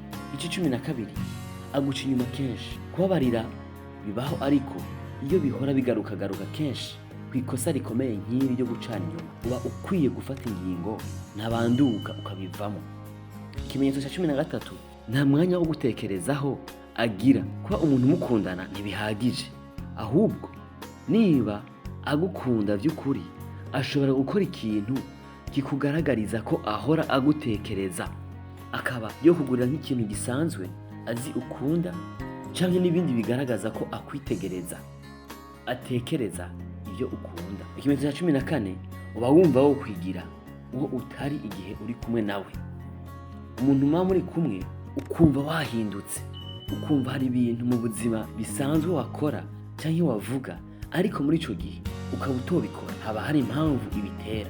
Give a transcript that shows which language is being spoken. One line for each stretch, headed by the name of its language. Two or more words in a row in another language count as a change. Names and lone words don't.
Kinyarwanda: Icyo 12, aguca inyuma kenshi. Kubabarira bibaho, ariko iyo bihora bigaruka kenshi ku ikosa rikomeye nk'iri ryo gucana inyuma, uba ukwiye gufata ingingo ntabanduka ukabivamo. Ikimenyetso cya 13, nta mwanya wo gutekerezaho agira. Kuba umuntu mukundana ntibihagije, ahubwo niba agukunda by'ukuri ashobora gukora ikintu kikugaragariza ko ahora agutekereza,
Rundi: akaba yokugurira nk'ikintu gisanzwe azi ukunda, canke n'ibindi bigaragaza ko akwitegereza, atekereza ivyo ukunda. Ikimenyetso ca 14, uba wumva wokwigira uwo utari igihe uri kumwe nawe. Umuntu muba muri kumwe ukumva wahindutse, ukumva hari ibintu mu buzima bisanzwe wakora canke wavuga, ariko muri ico gihe ukaba utobikora, haba hari impamvu ibitera.